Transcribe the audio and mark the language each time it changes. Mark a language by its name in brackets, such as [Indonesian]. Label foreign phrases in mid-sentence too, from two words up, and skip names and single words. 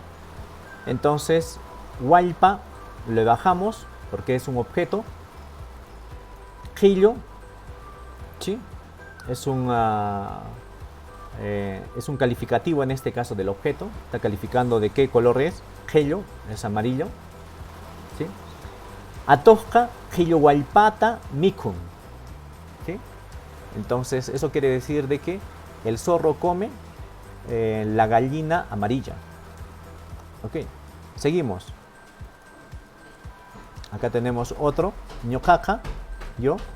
[Spanish] Entonces, hualpa le bajamos porque es un objeto. Quillo, ¿sí? Es un calificativo en este caso del objeto. Está calificando de qué color es. Quillo es amarillo. ¿Sí? [Quechua] Atojka, quillo hualpata, mikun. [Spanish] ¿Sí? Entonces, eso quiere decir de que el zorro come la gallina amarilla. Ok, seguimos. Acá tenemos otro, ñocaca, yo.